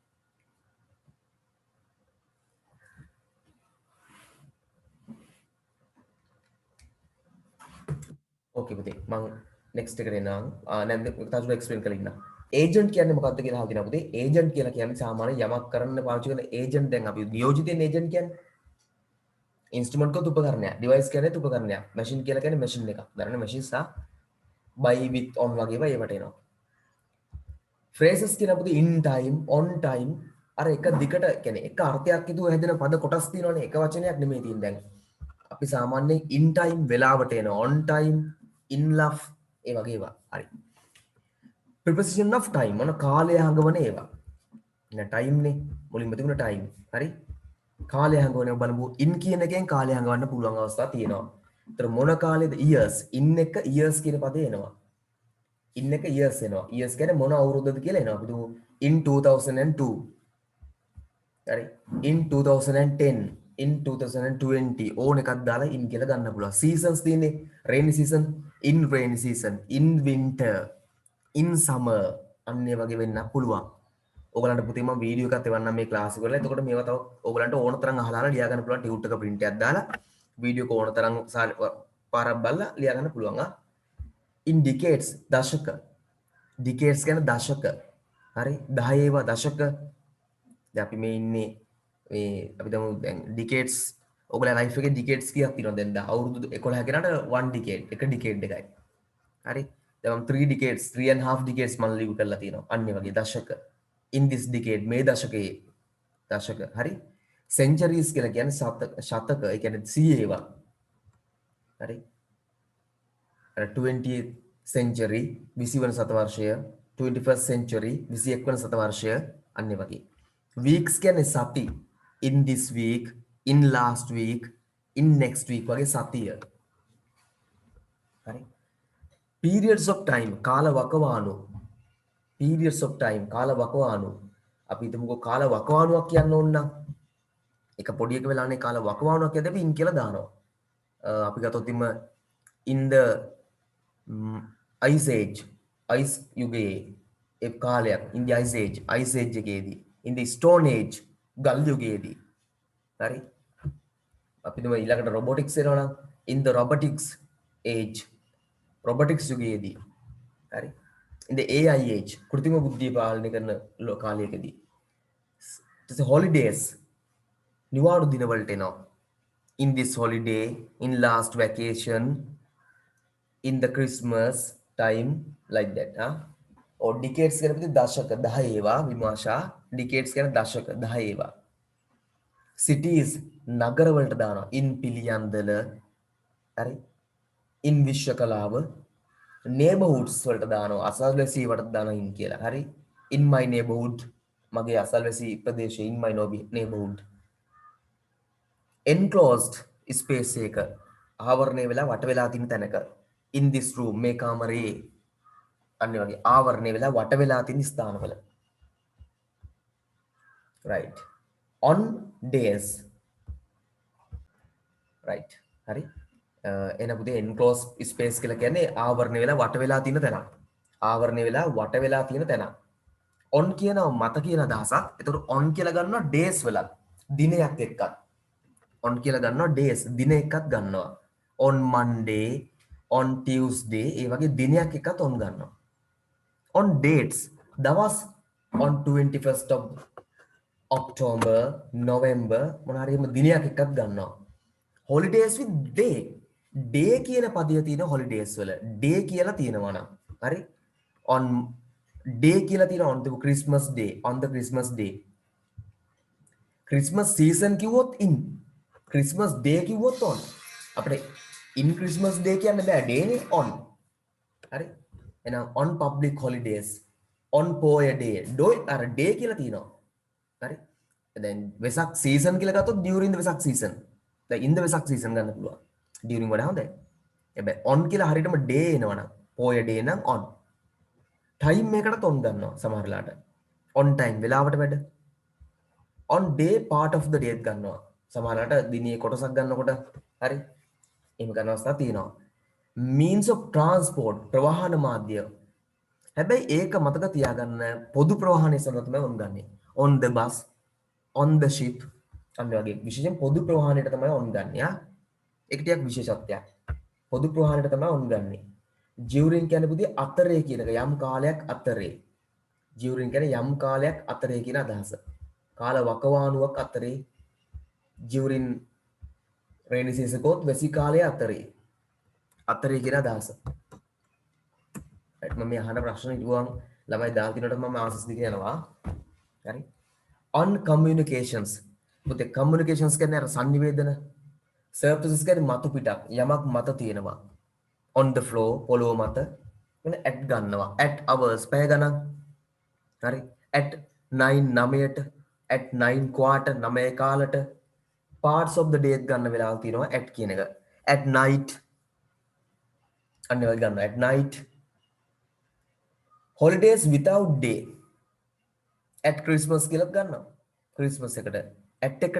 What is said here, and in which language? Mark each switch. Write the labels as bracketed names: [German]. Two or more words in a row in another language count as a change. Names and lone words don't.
[Sinhala] okay පුතේ මම next එකට එනවා. නැත්නම් තවදුරටත් explain කරලා ඉන්නම්. agent කියන්නේ මොකක්ද කියලා අහලා තියෙනවා පුතේ. agent කියලා කියන්නේ සාමාන්‍ය යමක් කරන්න පාවිච්චි කරන agent දැන් අපි නියෝජිතයෙන් agent කියන්නේ instrument කොත් උපකරණයක්. device කියන්නේ උපකරණයක්. machine කියලා කියන්නේ machine එකක්. දරන machine සහ [English] by with on [Sinhala] වගේ ඒවා ඒවට එනවා. phrases කියන පුතේ [English] in time on time [Sinhala] අර එක දිගට කියන්නේ එක අර්ථයක් ඉදුව හැදෙන පද කොටස් තියෙනවනේ එක වචනයක් නෙමෙයි තියෙන්නේ දැන්. අපි සාමාන්‍යයෙන් [English] in time [Sinhala] වෙලාවට එන [English] on time in love [Sinhala] ඒ වගේ ඒවා. හරි. [English] preposition of time [Sinhala] මොන කාලය හඟවන ඒවා. නේ time නේ මුලින්ම තිබුණ time. හරි. කාලය හඟවන බලමු in කියන එකෙන් කාලය හඟවන්න පුළුවන් අවස්ථා තියෙනවා. ඒතර මොන කාලෙද [English] years in [Sinhala] එක years කියන පදේ එනවා. in එක years එනවා. years කියන්නේ මොන අවුරුද්දද කියලා එනවා. අපි දුමු in 2002. හරි. in 2010 in 2020 ඕන එකක් දාලා in කියලා ගන්න පුළුවන්. [English] seasons තියෙන්නේ rainy season, in rainy season, in winter, in summer [Sinhala] අන්න ඒ වගේ වෙන්න පුළුවන්. ඔයගලන්ට පුතේ මම වීඩියෝ එකක් එවන්නම් මේ ක්ලාස් එක වල. එතකොට මේවා තව ඔයගලන්ට ඕන තරම් අහලා ලියා ගන්න පුළුවන් ටියුට් එක print එකක් දාලා වීඩියෝ එක ඕන තරම් පාරක් බලලා ලියා ගන්න පුළුවන්. [English] in decades [Sinhala] දශක. decades කියන්නේ දශක. හරි 10 ඒවා දශක. දැන් අපි මේ ඉන්නේ මේ අපි දැන් decades ඔයගොල්ලෝ ලයිෆ් එකේ decades කීයක් තියෙනවද දැන් අවුරුදු 11 කෙනාට 1 decade එක decade එකයි හරි දැන් මම 3 decades 3.5 decades මම live කරලා තියෙනවා අන්න ඒ වගේ දශක [English] in this decade [Sinhala] මේ දශකයේ දශක හරි centuries කියලා කියන්නේ ශතක ඒ කියන්නේ 100 ඒවා හරි [English] 20th century 20 [Sinhala] වන සතවර්ෂය [English] 21st century 21 [Sinhala] වන සතවර්ෂය අන්න ඒ වගේ [English] weeks [Sinhala] කියන්නේ සති [English] in this week in last week in next week [Sinhala] වගේ සතිය හරි [English] periods of time [Sinhala] කාල වකවානු [English] periods of time [Sinhala] කාල වකවානු අපි හිතමුකෝ කාල වකවානුවක් කියන්න ඕන නම් එක පොඩි එක වෙලානේ කාල වකවානුවක් කියද්දී අපි in කියලා දානවා අපි ගත්තොත් [English] in the ice age ice [Sinhala] යුගයේ ඒ කාලයක් [English] in the ice age එකේදී in the stone age [Sinhala] ගල් යුගයේදී හරි අපි දුම ඊළඟට [English] robotics [Sinhala] එනවා නම් [English] in the robotics age robotics යුගයේදී [Sinhala] හරි [English] in the AI age [Sinhala] කෘත්‍රිම බුද්ධිය පාලනය කරන කාලයකදී ඊට holidays නිවාඩු දිනවලට එනවා in [English] this holiday in last vacation in the Christmas time like that or decades [Sinhala] කියන පිට දශක 10 ඒවා විමාශා [English] decades [Sinhala] කියන දශක 10 ඒවා [English] cities [Sinhala] නගර වලට දානවා [English] in පිළියන්දල හරි in විශ්වකලාව neighborhoods [Sinhala] වලට දානවා අසල්වැසි වලට දානවා [English] in [Sinhala] කියලා හරි [English] in my neighborhood [Sinhala] මගේ අසල්වැසි ප්‍රදේශයේ [English] in my neighborhood enclosed space [Sinhala] එක ආවරණය වෙලා වට වෙලා තියෙන තැනක [English] in this room [Sinhala] මේ කාමරේ අන්න වගේ ආවරණය වෙලා වට වෙලා තියෙන ස්ථානවල [English] right on days right [Sinhala] හරි එන පුතේ [English] enclosed space [Sinhala] කියලා කියන්නේ ආවරණය වෙලා වට වෙලා තියෙන තැන ආවරණය වෙලා වට වෙලා තියෙන තැන on කියනවා මත කියන අදහසක් ඒතකොට on කියලා ගන්නවා days වල දිනයක් එක්කත් on කියලා ගන්නවා days දින එකක් ගන්නවා [English] on Monday on Tuesday [Sinhala] ඒ වගේ දිනයක් එකත් on ගන්නවා [English] on dates [Sinhala] දවස් [English] on 21st of October November [Sinhala] මොන හරි එහෙම දිනයක් එකක් ගන්නවා [English] holidays with day [Sinhala] කියන පදය තියෙන holidays වල day කියලා තියෙනවා නම් හරි [English] on day [Sinhala] කියලා තියෙනවා [English] on the Christmas day Christmas season [Sinhala] කිව්වොත් [English] in Christmas day [Sinhala] කිව්වොත් on අපිට [English] in Christmas day [Sinhala] කියන්න බෑ day නේ on හරි එහෙනම් [English] on public holidays on poor day [Sinhala] අර day කියලා තියෙනවා හරි දැන් වෙසක් season කියලා ගත්තොත් [English] during the වෙසක් season [Sinhala] දැන් [English] in the වෙසක් season [Sinhala] ගන්න පුළුවන් during වඩා හොඳයි හැබැයි on කියලා හරියටම day එනවනම් [English] poor day [Sinhala] නම් [English] on time [Sinhala] එකකට on ගන්නවා සමහර වෙලාවට [English] on time [Sinhala] වෙලාවට වැඩ [English] on day part of the day [Sinhala] ගන්නවා සමහර වෙලාවට දිනේ කොටසක් ගන්නකොට හරි එහෙම ගන්න අවස්ථා තියෙනවා [English] means of transport [Sinhala] ප්‍රවාහන මාධ්‍ය හැබැයි ඒක මතක තියාගන්න පොදු ප්‍රවාහනය සඳහා තමයි on ගන්නෙ [English] on the bus on the ship [Sinhala] අන්න වගේ විශේෂයෙන් පොදු ප්‍රවාහනයට තමයි on ගන්නෙ ඒක ටිකක් විශේෂත්වයක් පොදු ප්‍රවාහනයට තමයි on ගන්නෙ during කියන්නේ පුතේ අතරේ කියන එක යම් කාලයක් අතරේ during කියන්නේ යම් කාලයක් අතරේ කියන අදහස කාල වකවානුවක් අතරේ [English] during rainy season [Sinhala] කොත් වැසි කාලයේ අතරේ කියන අදහස. right මම මේ අහන ප්‍රශ්න ඉදුවම් ළමයි දාලා තිනකොට මම ආන්සර්ස් දෙක යනවා. හරි. [English] on communications. [Sinhala] පුතේ communications කියන්නේ අර සංනිවේදන surfaces කියන්නේ මතු පිටක් යමක් මත තියෙනවා. [English] on the floor [Sinhala] පොළොව මත වෙන at ගන්නවා. [English] at hours [Sinhala] පැය ගණන්. හරි. [English] at 9 9ට at 9 quarter 9 කාලට parts of the day [Sinhala] ගන්න වෙලාව තියෙනවා [English] at [Sinhala] කියන එක. [English] at night [Sinhala] අන්න වල ගන්න [English] at night holidays without day at Christmas [Sinhala] කියලා ගන්නවා [English] Christmas එකට at එක